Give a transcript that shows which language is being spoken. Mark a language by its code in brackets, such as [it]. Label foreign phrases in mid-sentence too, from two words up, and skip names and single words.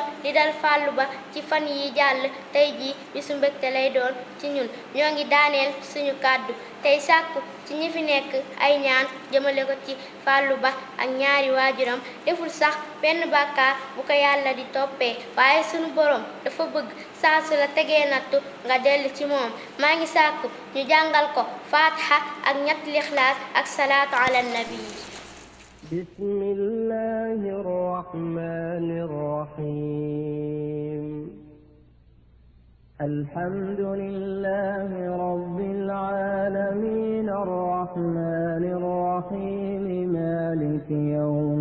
[wo] di dal Fallou Ba ci fan yi jàll tey jii bisu mbégte lay doon ci ñun ñoo ngi daaneel suñu kàddu tey sàkku ci ñi fi nekk ay ñaan jëmale ko ci Fallou Ba ak ñaari waajuram deful sax benn bàkkaar bu ko yàlla di toppee waaye suñu borom dafa bëgg saa su la tegee nattu nga dellu ci moom maa ngi sàkku ñu jàngal ko Fatiha ak ñetti Lixlaas ak [ar] صلاة على النبي. بسم الله الرحمن الرحيم الحمد لله رب العالمين الرحمن الرحيم مالك يوم